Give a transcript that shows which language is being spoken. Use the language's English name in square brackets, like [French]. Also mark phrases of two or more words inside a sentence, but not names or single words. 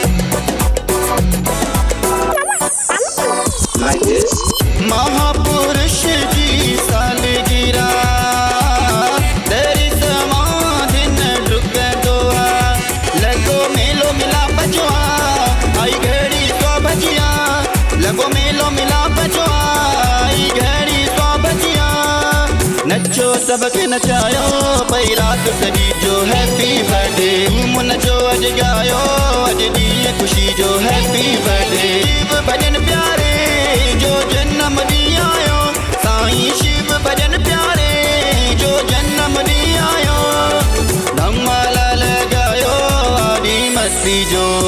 [English] Like this. [Sindhi] महापुरुष जी सालगिरह दर समाधि न डुकंदो आ। लॻो मेलो मिलाप जो आ, आई घड़ी सौ भजिया। लॻो मेलो मिलाप जो आ, आई घड़ी सौ भजिया। नचो सबके नचायो पई रात सॼी जो [English] happy birthday. [Sindhi] झूम नचो अॼु गायो अॼु ॾींहुं ख़ुशी जो [English] happy birthday. [Sindhi] शिव भजन प्यारे जो जन्म ॾींहुं आयो, साईं शिव भजन प्यारे जो जन्म ॾींहुं आयो। धमाला लॻायो आॾी मस्ती जो।